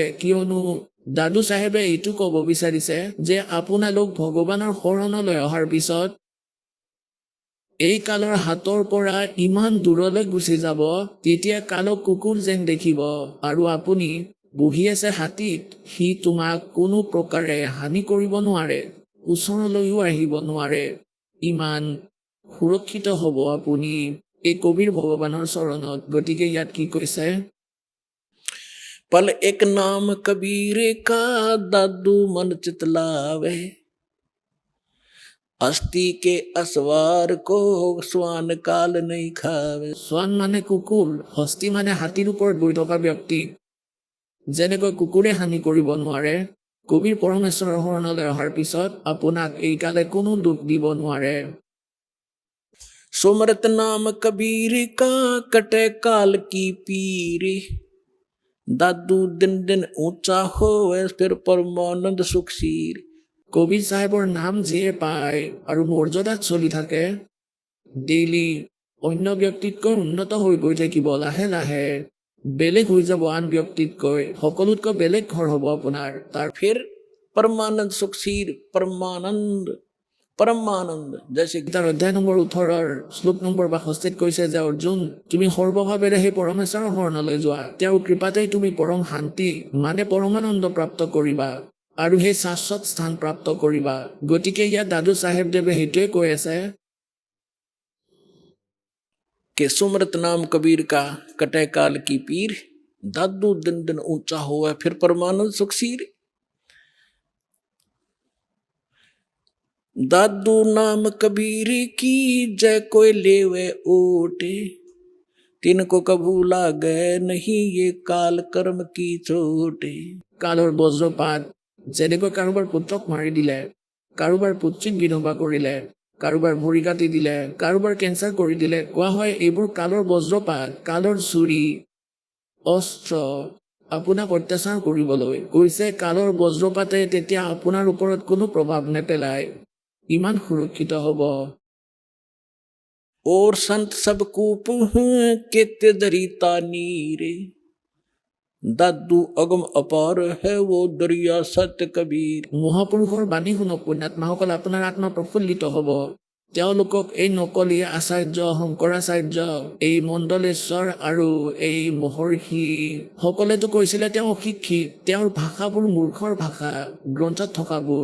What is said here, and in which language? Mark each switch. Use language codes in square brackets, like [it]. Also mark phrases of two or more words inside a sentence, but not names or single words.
[as] কিয়নো দাদু চাহেবে এইটো ক'ব বিচাৰিছে যে আপোনালোক ভগৱানৰ শৰণলৈ অহাৰ পিছত এই কালৰ হাতৰ পৰা ইমান দূৰলৈ গুচি যাব, তেতিয়া কালক কুকুৰ যেন দেখিব আৰু আপুনি বহি আছে হাতীত, সি তোমাক কোনো প্ৰকাৰে হানি কৰিব নোৱাৰে, ওচৰলৈও আহিব নোৱাৰে। ইমান সুৰক্ষিত হ'ব আপুনি এই কবিৰ ভগৱানৰ চৰণত। গতিকে ইয়াত কি কৈছে [hi] पल एक नाम कबीर का दादू मन चितलावे। अस्थि के असवार को स्वान काल नहीं खावे। [as] শ্বান মানে কুকুৰ, হস্তি মানে হাতীৰ ওপৰত বহি থকা ব্যক্তি। যেনেকৈ কুকুৰে হানি কৰিব নোৱাৰে, কবিৰ পৰমেশ্বৰৰ শৰণলৈ অহাৰ পিছত আপোনাক এই কালে কোনো দুখ দিব নোৱাৰে। [hi] सुमरत नाम कबीर का कटे काल की पीर। दादू दिन दिन ऊंचा होवे फिर परमानंद सुखशीर। [as] কবিৰ চাহেবৰ নাম যিয়ে পায় আৰু মৰ্যাদাত চলি থাকে, ডেইলি অন্য ব্যক্তিতকৈ উন্নত হৈ গৈ থাকিব। লাহে লাহে বেলেগ হৈ যাব, আন ব্যক্তিতকৈ সকলোতকৈ বেলেগ ঘৰ হ'ব আপোনাৰ। তাৰ [hi] फिर परमानंद सुखशीर परमानंद परमानंद जैसे [as] তাৰ অধ্যায় নম্বৰ 18 শ্লোক নম্বৰ 62 কৈছে যে অৰ্জুন, তুমি সৰ্বভাৱেৰে সেই পৰমেশ্বৰৰ শৰণলৈ যোৱা, তেওঁৰ কৃপাতেই তুমি পৰম শান্তি মানে পৰমানন্দ প্ৰাপ্ত কৰিবা আৰু সেই শাশ্বত স্থান প্ৰাপ্ত কৰিবা। গতিকে ইয়াত দাদু চাহেবদেৱে সেইটোৱে কৈ আছে [hi] कि सुमरत नाम कबीर का कटे काल की पीर, दादू दिन दिन ऊंचा हुआ फिर परमानंद सुखसीर। दादू नाम कबीर की जय कोई लेवे ओटे, तिनको कभू लागे नहीं ये काल कर्म की चोटे। [as] কালৰ বজ্ৰপাত যেনেকৈ কাৰোবাৰ পুত্ৰক মাৰি দিলে, কাৰোবাৰ পুত্ৰীক বিধৱা কৰিলে, কাৰোবাৰ ভৰি কাটি দিলে, কাৰোবাৰ কেঞ্চাৰ কৰি দিলে, কোৱা হয় এইবোৰ কালৰ বজ্ৰপাত, কালৰ চুৰি অস্ত্ৰ আপোনাক অত্যাচাৰ কৰিবলৈ কৈছে। কালৰ বজ্ৰপাতে তেতিয়া আপোনাৰ ওপৰত কোনো প্ৰভাৱ নেপেলায়, ইমান সুৰক্ষিত হ'ব। [hi] और संत सब कूप के तेजरीता नीरे, दादू अगम अपार है वो दरिया सत्य कबीर। [as] মহাপুৰুষৰ বাণী শুনক পুণ্যাত্মাসকল, আপোনাৰ আত্মা প্ৰফুল্লিত হ'ব। তেওঁলোকক এই নকলি আচাৰ্য শংকৰাচাৰ্য, এই মণ্ডলেশ্বৰ আৰু এই মহৰ্ষি সকলেতো কৈছিলে তেওঁ অশিক্ষিত, তেওঁৰ ভাষাবোৰ মূৰ্খৰ ভাষা, গ্ৰন্থত থকাবোৰ।